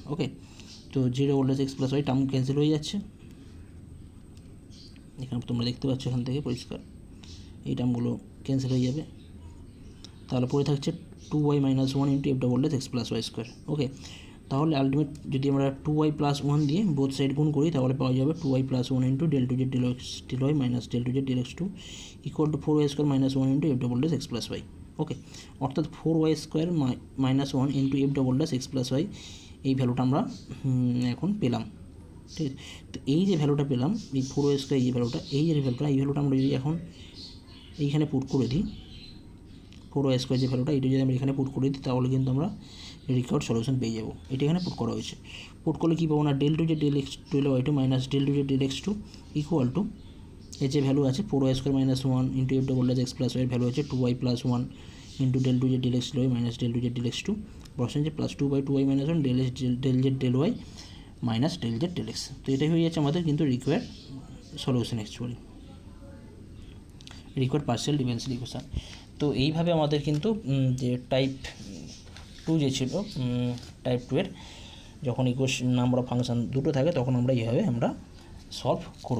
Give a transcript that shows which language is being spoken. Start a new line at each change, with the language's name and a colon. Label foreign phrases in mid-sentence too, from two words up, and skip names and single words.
Bangla: ওকে, তো
English: g double dash x plus y term
Bangla: ক্যান্সেল হয়ে যাচ্ছে, এখানে তোমরা দেখতে পাচ্ছ এখান থেকে পরিষ্কার এই টার্মগুলো ক্যান্সেল হয়ে যাবে। তাহলে পড়ে থাকছে
English: 2y - 1 into f double dash x plus y square.
Bangla: ওকে, তাহলে আলটিমেট যদি আমরা 2y + 1 দিয়ে
English: both side
Bangla: গুণ করি তাহলে পাওয়া যাবে
English: 2y + 1 into del 2 z del x del y minus del 2 z del x2 equal to 4y square - 1 into f double dash x plus y.
Bangla: ওকে, অর্থাৎ
English: 4y square - 1 into f double dash x plus y
Bangla: এই ভ্যালুটা আমরা এখন পেলাম। ঠিক আছে, তো এই যে ভ্যালুটা পেলাম, এই
English: 4y square
Bangla: এই ভ্যালুটা, এই ভ্যালুটা আমরা যদি এখন এইখানে পুট করে দিই,
English: 4y square
Bangla: যে ভ্যালুটা এটা যদি আমরা এখানে পুট করে দিই তাহলে কিন্তু আমরা
English: required solution
Bangla: পেয়ে যাবো। এটা এখানে পুট করা হয়েছে। পুট করলে কী পাবো না,
English: del 2 z del x2 y2 minus del 2 z del x2 equal to
Bangla: এর যে ভ্যালু আছে
English: 4y square - 1 into f double dash x plus y
Bangla: ভ্যালু আছে
English: 2y + 1 into del 2 z del x del y minus del 2 z del x2
Bangla: বসে যে
English: plus 2/2y - 1 del z del y minus del z del x.
Bangla: তো এটাই হয়ে যাচ্ছে আমাদের কিন্তু
English: required solution, actually required partial differential equation.
Bangla: তো এইভাবে আমাদের কিন্তু যে টাইপ 2 যে ছিল, টাইপ 2 এর যখন
English: equation number of function
Bangla: দুটো থাকে তখন আমরা এইভাবে আমরা সলভ করব।